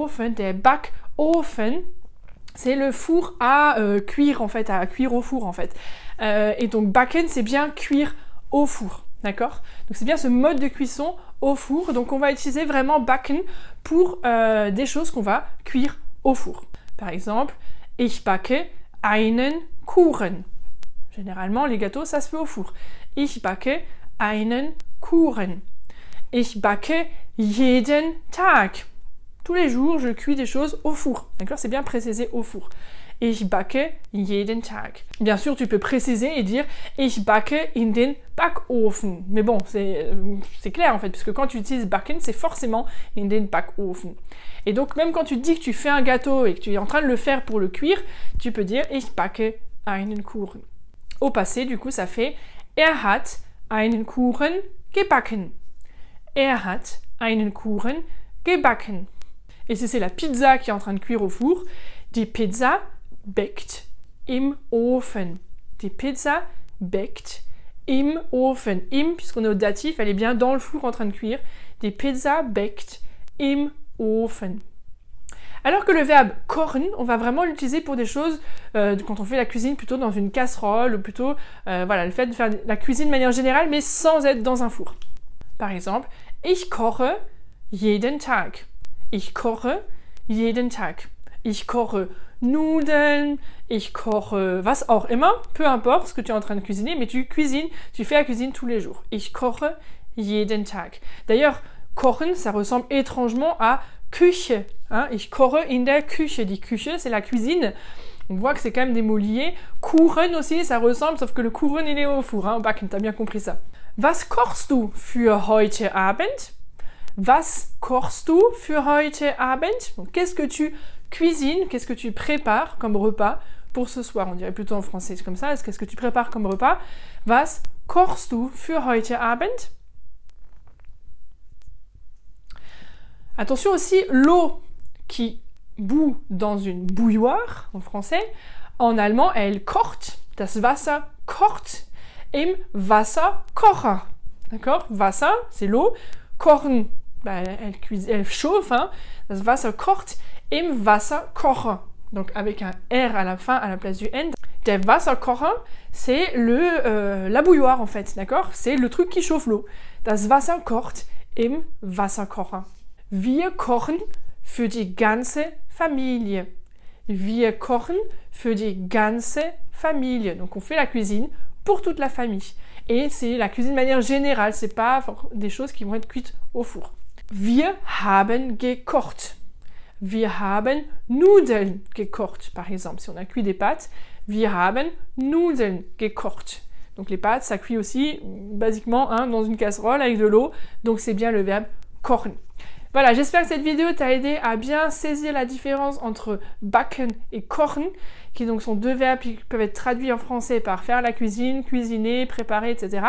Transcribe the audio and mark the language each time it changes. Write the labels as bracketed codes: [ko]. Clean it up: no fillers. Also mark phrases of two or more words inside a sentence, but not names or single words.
[de] Backofen, [fr] c'est le four à cuire en fait, à cuire au four en fait, et donc backen c'est bien cuire au four, d'accord, donc c'est bien ce mode de cuisson au four, donc on va utiliser vraiment backen pour des choses qu'on va cuire au four. Par exemple, [de] ich backe einen Kuchen. [fr] Généralement, les gâteaux, ça se fait au four. [de] Ich backe einen Kuchen. Ich backe jeden Tag. [fr] Tous les jours, je cuis des choses au four. D'accord? C'est bien précisé au four. [de] Ich backe jeden Tag. [fr] Bien sûr, tu peux préciser et dire [de] ich backe in den Backofen. [fr] Mais bon, c'est clair en fait, puisque quand tu utilises backen, c'est forcément [de] in den Backofen. [fr] Et donc, même quand tu dis que tu fais un gâteau et que tu es en train de le faire pour le cuire, tu peux dire [de] ich backe einen Kuchen. [fr] Au passé, du coup, ça fait [de] er hat einen Kuchen gebacken. Er hat einen Kuchen gebacken. [fr] Et si c'est la pizza qui est en train de cuire au four, [de] die Pizza backt im Ofen. Die Pizza backt im Ofen. Im, [fr] puisqu'on est au datif, elle est bien dans le four en train de cuire. [de] Die Pizza backt im Ofen. [fr] Alors que le verbe kochen, on va vraiment l'utiliser pour des choses, quand on fait la cuisine plutôt dans une casserole, ou plutôt, voilà, le fait de faire la cuisine de manière générale, mais sans être dans un four. Par exemple, [de] ich koche jeden Tag. Ich koche jeden Tag. Ich koche Nudeln, ich koche was auch immer, [fr] peu importe ce que tu es en train de cuisiner, mais tu cuisines, tu fais la cuisine tous les jours. [de] Ich koche jeden Tag. [fr] D'ailleurs, kochen, ça ressemble étrangement à Küche. [de] Hein? Ich koche in der Küche. Die Küche, [fr] c'est la cuisine. On voit que c'est quand même des mots liés. Kuchen aussi, ça ressemble, sauf que le Kuchen, il est au four. Hein? Backen, t'as bien compris ça. [de] Was kochst du für heute Abend? Was kochst du für heute Abend? [fr] Qu'est-ce que tu cuisines, qu'est-ce que tu prépares comme repas pour ce soir? On dirait plutôt en français comme ça. Qu'est-ce que tu prépares comme repas? [de] Was kochst du für heute Abend? [fr] Attention aussi, l'eau qui bout dans une bouilloire, en français, en allemand, elle kocht, [de] das Wasser kocht im Wasserkocher. [fr] D'accord? [de] Wasser, [fr] c'est l'eau. Kochen, elle chauffe, hein. [de] Das Wasser kocht im Wasserkocher. [fr] Donc avec un R à la fin, à la place du N. [de] Der Wasserkocher, [fr] c'est la bouilloire en fait, d'accord? C'est le truc qui chauffe l'eau. [de] Das Wasser kocht im Wasserkocher. Wir kochen für die ganze Familie. Wir kochen für die ganze Familie. [fr] Donc on fait la cuisine pour toute la famille. Et c'est la cuisine de manière générale, c'est pas des choses qui vont être cuites au four. [de] Wir haben gekocht. Wir haben Nudeln gekocht, [fr] par exemple. Si on a cuit des pâtes, [de] wir haben Nudeln gekocht. [fr] Donc les pâtes, ça cuit aussi, basiquement, hein, dans une casserole avec de l'eau. Donc c'est bien le verbe kochen. Voilà, j'espère que cette vidéo t'a aidé à bien saisir la différence entre backen et kochen, qui donc sont deux verbes qui peuvent être traduits en français par faire la cuisine, cuisiner, préparer, etc.